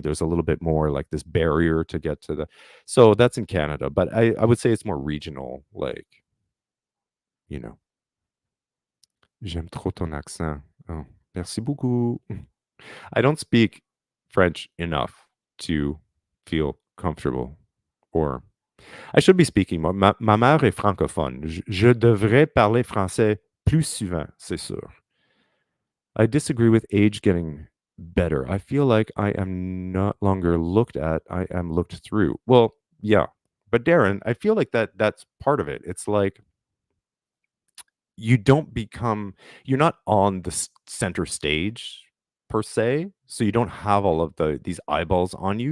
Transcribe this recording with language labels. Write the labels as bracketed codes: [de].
[en] There's a little bit more like this barrier to get to the so that's in Canada, but I would say it's more regional, like, you know. [fr] J'aime trop ton accent. Oh, merci beaucoup. [en] I don't speak French enough to feel comfortable, or I should be speaking more. [fr] Ma mère est francophone. Je devrais parler français plus souvent, c'est sûr. [en] I disagree with age getting better. I feel like I am not longer looked at, I am looked through. Well, yeah. But Darren, I feel like that's part of it. It's like you don't become you're not on the center stage per se, so you don't have all of these eyeballs on you.